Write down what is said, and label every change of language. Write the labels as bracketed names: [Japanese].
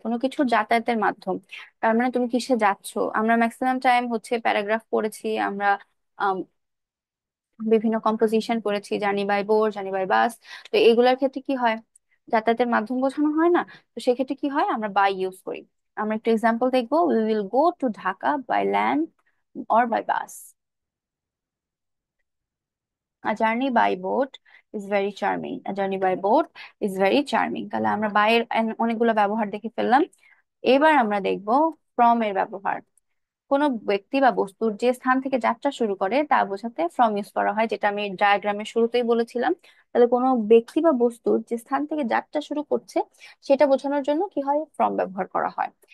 [Bangla] কোনো কিছু যাতায়াতের মাধ্যম, তার মানে তুমি কিসে যাচ্ছ। আমরা ম্যাক্সিমাম টাইম হচ্ছে প্যারাগ্রাফ পড়েছি, আমরা আম, বিভিন্ন কম্পোজিশন পড়েছি, [English] Journey by boat, journey by bus. [Bangla] তো এগুলোর ক্ষেত্রে কি হয়? যাতায়াতের মাধ্যম বোঝানো হয় না? তো সেক্ষেত্রে কি হয়? আমরা বাই ইউজ করি। আমরা একটু এক্সাম্পল দেখবো। [English] We will go to Dhaka by land or by bus. A journey by boat is very charming. A journey by boat is very charming. [Bangla] তাহলে আমরা বাই এর অনেকগুলো ব্যবহার দেখে ফেললাম। এবার আমরা দেখব ফ্রম এর ব্যবহার। কোনো ব্যক্তি বা বস্তুর যে স্থান থেকে যাত্রা শুরু করে তা বোঝাতে ফ্রম ইউজ করা হয়, যেটা আমি ডায়াগ্রামের শুরুতেই বলেছিলাম। তাহলে কোনো ব্যক্তি বা বস্তুর যে স্থান থেকে যাত্রা শুরু করছে সেটা বোঝানোর জন্য কি হয়, ফ্রম ব্যবহার করা হয়।